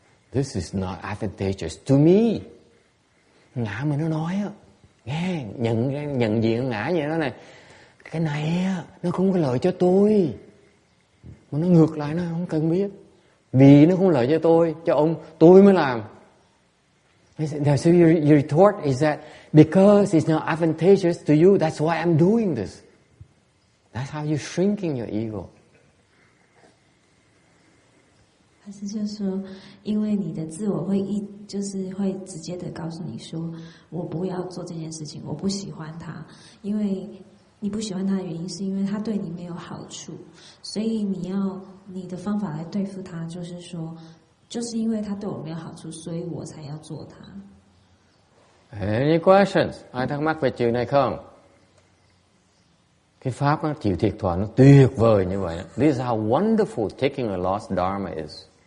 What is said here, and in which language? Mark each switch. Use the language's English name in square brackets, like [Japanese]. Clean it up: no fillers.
[English] This is not advantageous to me. [Vietnamese] Ngã mình nó nói á, nghe, nhận diện ngã vậy đó này. Cái này nó không có lợi cho tôi. Mà nó ngược lại nó không cần biết. Vì nó không lợi cho tôi, cho ông, tôi mới làm. [English] So your retort is that because it's not advantageous to you, that's why I'm doing this. That's how you're shrinking your ego. [Chinese] 还是就是说，因为你的自我会就是会直接的告诉你说，我不要做这件事情，我不喜欢它，因为你不喜欢它的原因是因为它对你没有好处，所以你的方法来对付它，就是说，就是因为它对我没有好处，所以我才要做它。 [English] Any questions? [Vietnamese] Ai thắc mắc về chuyện này không? Cái pháp nó chịu thiệt thòi nó tuyệt vời như vậy. [English] This is how wonderful taking a lost dharma is.